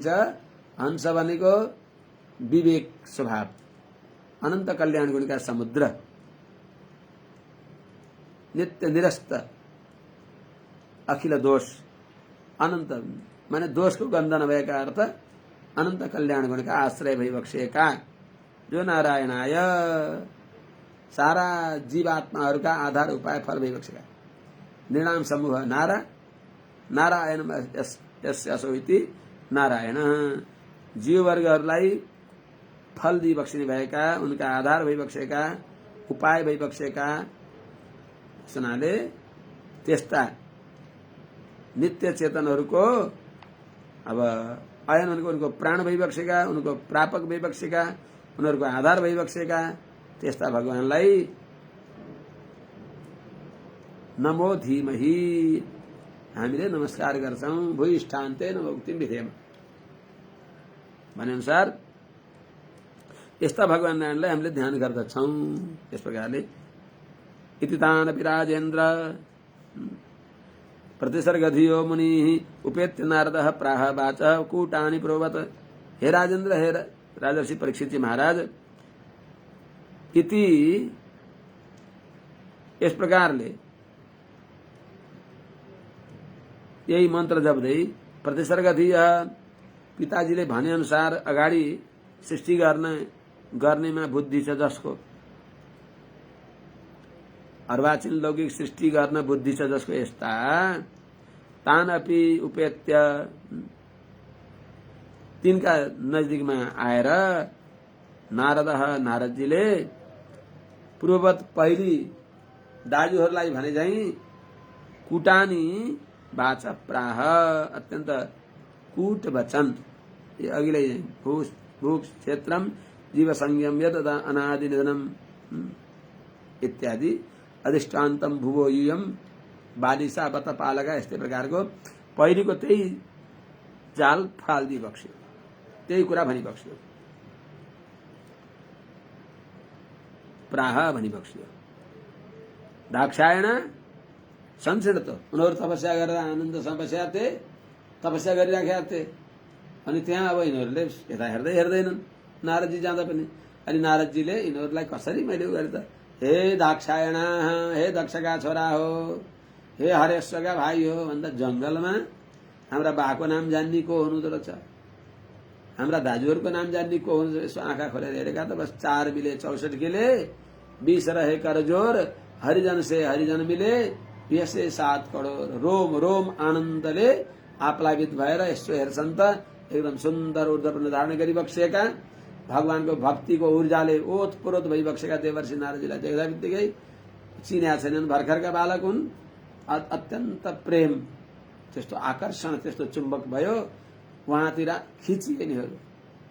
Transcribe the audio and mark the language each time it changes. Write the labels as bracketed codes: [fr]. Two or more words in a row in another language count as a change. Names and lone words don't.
[ne] हंस भनेको विवेक स्वभाव, अनन्त कल्याण गुणका समुद्र, नित्य निरस्त, अखिल दोष, अनन्त माने दोषको गन्ध नभएका अर्थ अनन्त कल्याण गुणका आश्रय भइबक्सिएका, जो नारायणाय सारा जीवात्माहरूका आधार उपाय फल भइबक्सेका, निर्णाम समूह नारायण यसो इति नारायण, जीववर्गहरूलाई फल दिइबक्सिने भएका, उनका आधार भइबक्सेका, उपाय भइबक्सेका सुनाले त्यस्ता नित्य चेतनहरूको, अब अयन भनेको उनको प्राण भइबक्सेका, उनको प्रापक भइबक्सेका, उनीहरूको आधार भइबक्सेका त्यस्ता भगवानलाई [sa] नमो धीमहि [ne] हामीले नमस्कार गर्छौं। [sa] भूयिष्ठान्ते नमोक्तिम विधेम [ne] भने अनुसार यस्ता भगवान नारायणलाई हामीले ध्यान गर्दछौं। यस प्रकारले [sa] इति तानपि राजेन्द्र प्रतिसर्गधियो मुनि उपेत्य नारदः प्राह वाचः कूटानि प्रोवत। [ne] हे राजेन्द्र, हे राजर्षि परीक्षित जी महाराज, इति इस प्रकारले यही मन्त्र जप्दै प्रतिसर्गधिय पिताजीले भने अनुसार अगाडि सृष्टि गर्नेमा बुद्धि छ, जसको अर्वाचीन लौकिक सृष्टि गर्न बुद्धि छ, जसको यस्ता [sa] तान अपि उपेत्य [ne] तिनका नजदिकमा आएर नारदजीले पूर्ववत पहिली दाजुहरूलाई भने झैं [sa] कुटानी वाच प्राह, [ne] अत्यन्त कूट वचन, [sa] ये अघिल्लै भूप क्षेत्रम जीव संयम यद अनादि निधनम इत्यादि अधिष्ठान्तम भुवो यूयम बालिसा बत पालका, [ne] यस्तै प्रकारको पहिलेको त्यही जाल फाल्दी बक्स्यो, त्यही कुरा भनी बक्स्यो, प्राह भनी बक्स्यो। दाक्षायण संसिद्ध, उनीहरू तपस्या गरेर आनन्दसँग बसेका थिए, तपस्या गरिराखेका थिए, अनि त्यहाँ अब यिनीहरूले यता हेर्दैनन् नारदजी जाँदा पनि। अनि नारदजीले यिनीहरूलाई कसरी मैले गरे त, हे दाक्षायण, हे दक्षका छोरा हो, हे हरेश्वरका भाइ हो भन्दा जंगलमा हाम्रा बाको नाम जान्ने को हुनुहुँदो रहेछ, हाम्रा दाजुहरूको नाम जान्ने को हुनुहुन्छ। [hi] यसो आँखा खोलेर हेरेका त बस 4 मिले 64 किले 20 रहे करजोर, हरिजन से हरिजन मिले यसै 7 करोड। [ne] रोम रोम आनन्दले आप्लावित भएर यसो हेर्छन् त एकदम सुन्दर ऊर्ध्वपुण्य धारण गरिबक्सेका, भगवानको भक्तिको ऊर्जाले ओतप्रोत भइबक्सेका देवर्षि नारदजीलाई देख्दा बित्तिकै चिन्या छैनन्, भर्खरका बालक हुन्, अत्यन्त प्रेम, त्यस्तो आकर्षण, त्यस्तो चुम्बक भयो, उहाँतिर खिचिए यिनीहरू।